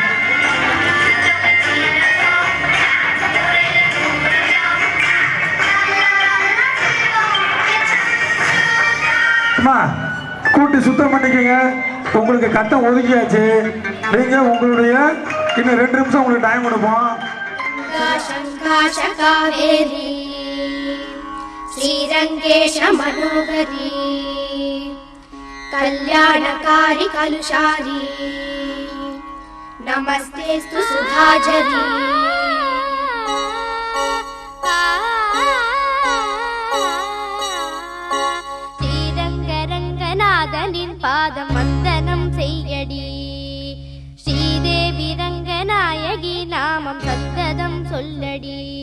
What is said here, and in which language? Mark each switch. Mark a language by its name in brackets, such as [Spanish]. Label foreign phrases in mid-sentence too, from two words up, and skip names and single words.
[Tamil] அம்மா கூட்டி சுத்தம் பண்ணிக்கங்க. உங்களுக்கு கட்டம் ஒதுக்கியாச்சு. நீங்க உங்களுடைய இன்னும் 2 நிமிஷம் உங்களுக்கு டைம் கொடுப்போம். [Sanskrit] श्रीरंगेश मनोहरी कल्याणकारी कलुषारी नमस्तेस्तु सुधाजरी [Tamil] ஸ்ரீரங்கரங்கநாதனின் பாதம் வந்தனம் செய்யடி ஸ்ரீதேவி ரங்கநாயகி நாமம் சத்ததம் சொல்லடி